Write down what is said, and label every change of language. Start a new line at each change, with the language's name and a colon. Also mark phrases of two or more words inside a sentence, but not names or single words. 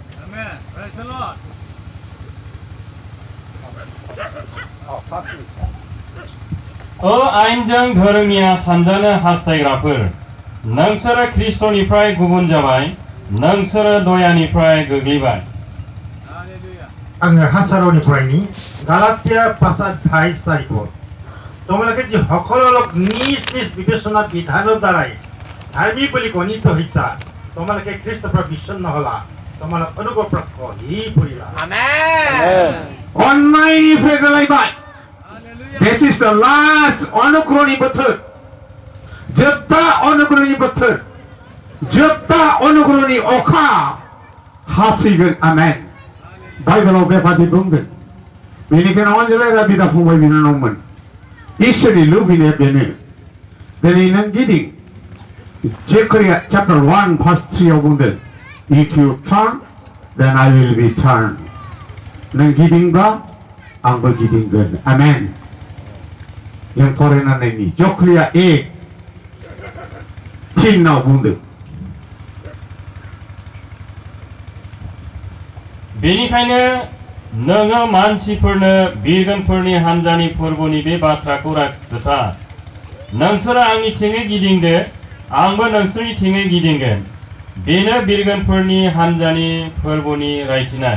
Bodo: आयेनजों धोरोमिया सानजानो हास्थायग्राफोर नोंसोरो ख्रिस्ट'निफ्राय गुबुन जाबाय नोंसोरो दयानिफ्राय गोग्लैबाय आङो हासारावनि फरायनि गालातिया
Assamese: 5:4 তোমালোকে যে সকলো লোক নিজ নিজ বিবেচনা বিধানৰ দ্বাৰাই ধাৰ্মিক বুলি গণিত হৈছা তোমালোকে খ্ৰীষ্টৰ পৰা বিচ্ছিন্ন হলা তোমালোক অনুগ্ৰহ হি পৰিলা
Bodo: Amen. अन्नायनिफ्राय गोलैबाय Hallelujah.
English: That is the last
Bodo: अनुग्रहनि बोथोर जोबथा अनुग्रहनि बोथोर जोबथा अनुग्रहनि अखा हासिगोन आमेन बाइबेलाव बेबादि बुंदों बेनिखायनो अनजालायग्रा बिदा फंबाय बिनानावमोन इसोरनि लुबैनाया बेनो दिनै नों गिदिं जेकरिया
English: chapter 1 verse 3
Bodo: आव बुंदों
English: if you turn then I will be turned
Bodo: नों गिदिंब्ला आंबो गिदिंगोन आमेन जों फरायना नायनि जकरिया 1:3 आव बुंदों बेनिखायनो नोङो मानसिफोरनो बिरगोनफोरनि हान्जानि फोरबोनि बे बाथ्राखौ खोथा नोंसोरो आंनिथिङै गिदिंदो आंबो नोंसोरनिथिङै गिदिंगोन बेनो बिरगोनफोरनि हान्जानि फोरबोनि रायथिनाय